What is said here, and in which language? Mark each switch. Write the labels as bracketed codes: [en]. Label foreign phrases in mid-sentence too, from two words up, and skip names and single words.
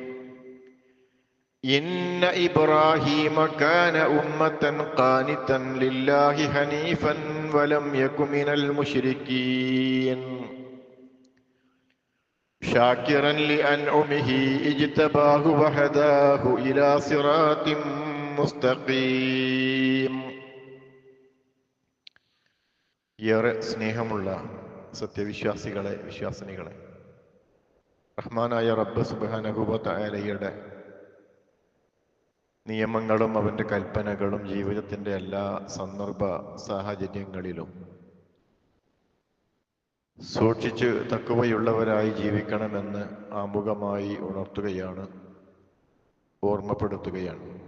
[ar] إن إبراهيم كان أمة قانتا لله حنيفا ولم يك من المشركين شاكرا لأنعمه اجتباه وهداه إلى صراط മുസ്തഖീം. [ml] ഏറെ സ്നേഹമുള്ള സത്യവിശ്വാസികളെ, വിശ്വാസിനികളെ, റഹ്മാനായ റബ്ബ് [ar] سبحانه و تعالى [ml] നിയമങ്ങളും അവൻ്റെ കൽപ്പനകളും ജീവിതത്തിൻ്റെ എല്ലാ സന്ദർഭ സാഹചര്യങ്ങളിലും സൂക്ഷിച്ച് തഖ്വയുള്ളവരായി ജീവിക്കണമെന്ന് ആമുഖമായി ഉണർത്തുകയാണ്, ഓർമ്മപ്പെടുത്തുകയാണ്.